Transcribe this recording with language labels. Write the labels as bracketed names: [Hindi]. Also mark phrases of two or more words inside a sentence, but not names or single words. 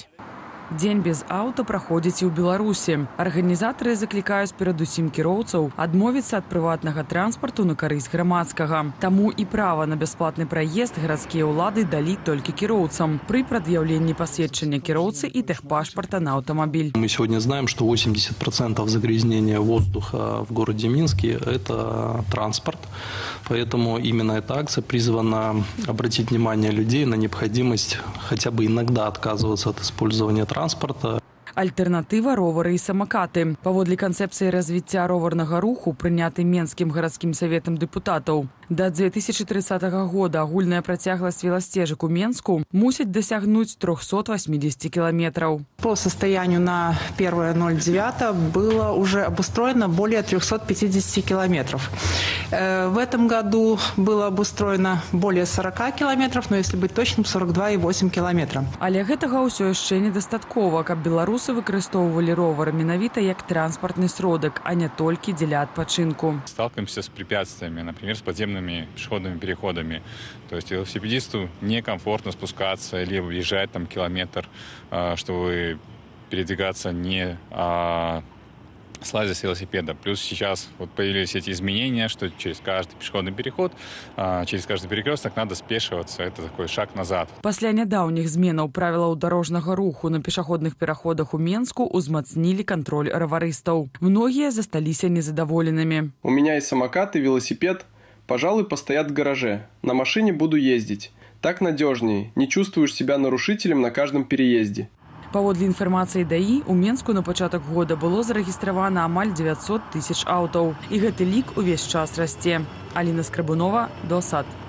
[Belarusian] Дзень без аўто праходзіць і ў Беларусі. Арганізатары заклікаюць перадусім кіроўцаў адмовіцца ад прыватнага транспарту на карысць грамадскага. Таму і права на бясплатны праезд гарадскія ўлады далі толькі кіроўцам пры прад'яўленні пасведчання кіроўцы і тэхпашпарта на аўтамабіль. [Russian] Мы сегодня знаем, что 80% загрязнения воздуха в городе Минске – это транспорт. Поэтому именно эта акция призвана обратить внимание людей на необходимость хотя бы иногда отказываться от использования транспорта. [Belarusian] Альтэрнатыва – ровары і самакаты. Паводле канцэпцыі развіцця роварнага руху, прыняты Менскім гарадскім саветам дэпутатаў, да 2030 года агульная працягласць веласцежак у Менску мусіць дасягнуць 380 километров. [Russian] По состоянию на 1.09 было уже обустроено более 350 километров. В этом году было обустроено более 40 километров, но если быть точным, 42,8 километра. [Belarusian] Але гэтага ўсё яшчэ недастаткова, каб беларусы выкарыстоўвалі ровар менавіта як транспартны сродак, а не толькі дзеля адпачынку. [Russian] Сталкиваемся с препятствиями, например, с подземными пешеходными переходами. То есть велосипедисту некомфортно спускаться или въезжать там километр, чтобы передвигаться не слазя с велосипеда. Плюс сейчас вот появились эти изменения, что через каждый пешеходный переход, через каждый перекресток надо спешиваться. Это такой шаг назад. [Belarusian] Пасля нядаўніх зменаў правілаў дарожнага руху на пешаходных пераходах у Менску узмацнілі кантроль раварыстаў. Многія засталіся незадаволенымі. [Russian] У меня есть самокат и велосипед. Пожалуй, постоят в гараже. На машине буду ездить. Так надежнее. Не чувствуешь себя нарушителем на каждом переезде. [Belarusian] Паводле інфармацыі ДАІ, у Менску на пачатак года было зарэгістравана амаль 900 тысяч аўтаў. І гэты лік увесь час расце. Аліна Скрабунова, Белсат.